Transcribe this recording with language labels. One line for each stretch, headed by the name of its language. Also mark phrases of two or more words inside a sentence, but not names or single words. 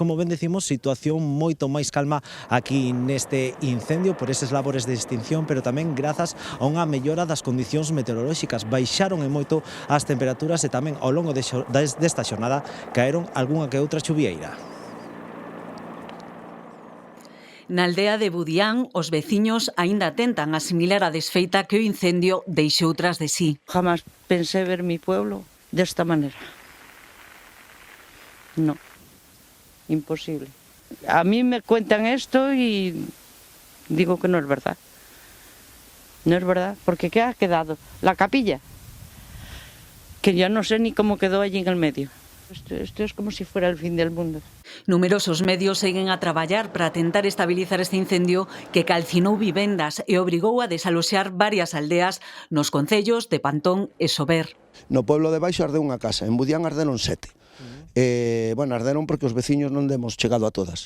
Galician: Como ben decimos, situación moito máis calma aquí neste incendio por eses labores de extinción, pero tamén grazas a unha mellora das condicións meteorolóxicas. Baixaron en moito as temperaturas e tamén ao longo desta xornada caeron algunha que outra chuvieira. Na aldea de Budián, os veciños aínda tentan asimilar a desfeita que o incendio deixou tras de sí.
Spanish: Jamás pensé ver mi pueblo desta manera. No. Imposible. A mí me cuentan esto y digo que no es verdad. No es verdad, porque ¿qué ha quedado? La capilla, que ya no sé ni cómo quedó allí en el medio. Esto es como si fuera el fin del mundo.
Galician: Numerosos medios seguen a traballar para tentar estabilizar este incendio que calcinou vivendas e obrigou a desaloxar varias aldeas nos concellos de Pantón e Sober. No pueblo de Baixo ardeu unha casa, en Budián arderon 7. Arderon porque os veciños non demos chegado a todas.